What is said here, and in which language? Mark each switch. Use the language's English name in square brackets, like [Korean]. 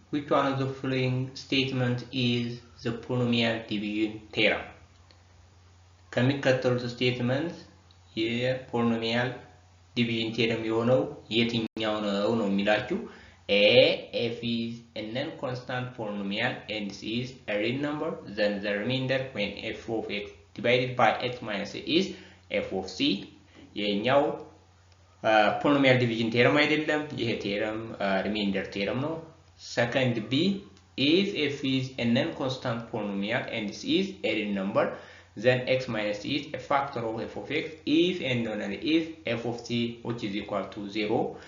[English] which one of the following statement is the polynomial division theorem? [Amharic] ከሚከተሉት ስቴትመንት የፖሊኖሚያል ዲቪዥን ቴረም የሆነው የትኛው ነው የሚላችሁ? [English] A, f is a non-constant polynomial and c is a real number, then the remainder when f of x divided by x minus a is f of c. [Amharic] የኛው [English] polynomial division theorem [Amharic] አይደለም፣ ይሄ ቴረም [English] remainder theorem ነው። Second B, if f is a non-constant polynomial and c is a real number, then x minus c is a factor of f of x if and only if f of c which is equal to 0.